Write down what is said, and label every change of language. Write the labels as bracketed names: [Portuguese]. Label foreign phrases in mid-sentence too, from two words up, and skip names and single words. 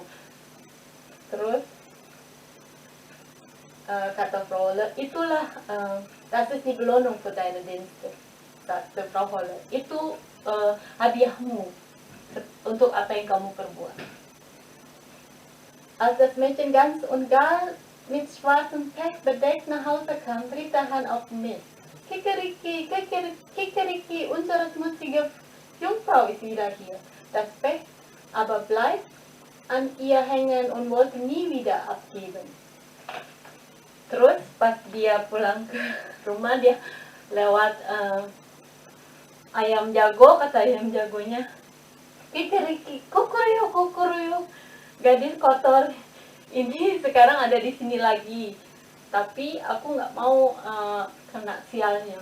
[Indonesian] Terus kata Frau Holle, itulah [German] das ist die Belohnung für deine Dienste, [Indonesian] kata Frau Holle. Itu hadiahmu untuk apa yang kamu perbuat. [German] Als das Mädchen ganz und gar mit schwarzem Pech bedeckt nach Hause kam, rief der Hahn auf den Mist. Kikeriki, Kikeriki, unsere schmutzige Jungfrau ist wieder hier. Das Pech aber bleibt an ihr hängen und wollte nie wieder abgeben. [Indonesian] Terus pas dia pulang ke rumah, dia lewat ayam jago, kata ayam jagonya, Kikeriki, kukuruyu, gadis kotor ini sekarang ada di sini lagi, tapi aku nggak mau kena sialnya.